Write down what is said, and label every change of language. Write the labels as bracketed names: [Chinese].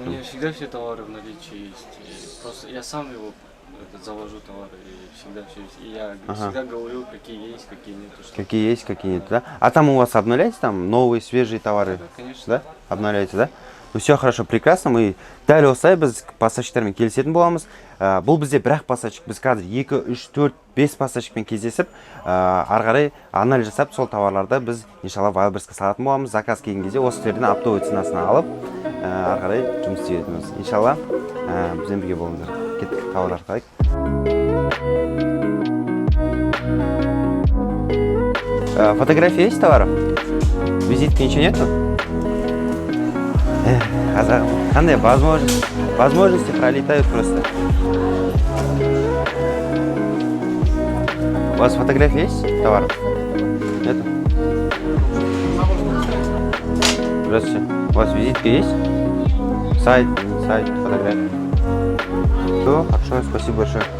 [Russian] У меня всегда все товары в наличии есть. И просто я сам его завожу товары и всегда все есть. И я всегда говорю, какие есть, какие нет. Какие есть, какие нет, да? А там у вас обновляются там новые, свежие товары? Да, конечно. Да? Обновляются, да? Ну все хорошо, прекрасно. [Kazakh] Мы дәл осылай біз пассажирмен келісетін боламыз. Бұл бізде бір-ақ пассажир, біз қазір 2, 3, 4, 5 пассажирмен кездесіп, ары қарай анализ жасап, сол товарларды біз иншалла Wildberriesке салатын боламыз. Заказ келген кезде осы жерден оптовый ценасына алып, ары қарай жұмыс істейтінбіз. Иншалла бізбен бірге болыңыздар. Кеттік, товар арқылы. [Russian] Фотография есть товаров? Визитки ничего нету? [Kazakh] Қазағым, қандай [Russian] возможности пролетают просто. У вас фотография есть товаров? Нету? Здравствуйте. У вас визитки есть? Сайт, фотография. Все, хорошо, спасибо большое.